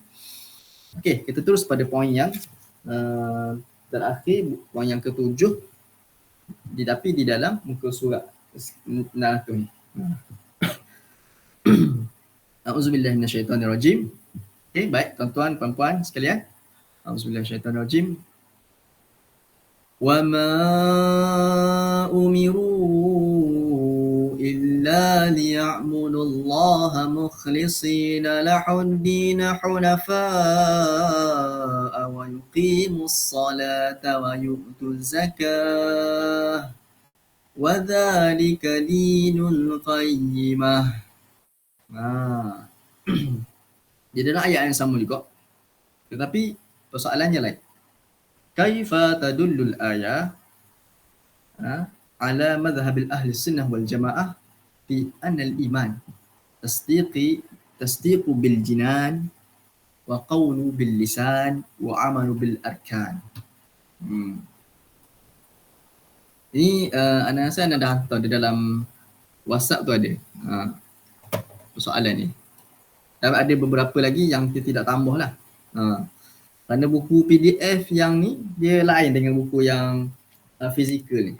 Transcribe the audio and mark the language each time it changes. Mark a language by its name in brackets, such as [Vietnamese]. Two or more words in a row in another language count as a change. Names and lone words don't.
[Malay] Okey, kita terus pada poin yang terakhir, poin yang ketujuh. Tapi di dalam muka surat 900 ni. [Arabic] أعوذ بالله من الشيطان الرجيم. [Malay] Okey, baik tuan-tuan, puan-puan sekalian. [Arabic] أعوذ بالله من الشيطان الرجيم. وما أمروا إلا ليعبدوا الله مخلصين له الدين حنفاء ويقيموا الصلاة ويؤتوا الزكاة وذلك دين القيمة. [Malay] Dia dalam ayat yang sama juga, tetapi persoalannya lain. [Arabic] كيف تدل الآية على مذهب أهل السنة والجماعة في أن الإيمان تصديق بالجنان وقول باللسان وعمل بالأركان. [Malay] Ini anak saya dah hantar di dalam WhatsApp tu ada persoalan ni. Dan ada beberapa lagi yang kita tidak tambah lah. Kerana buku PDF yang ni dia lain dengan buku yang fizikal ni.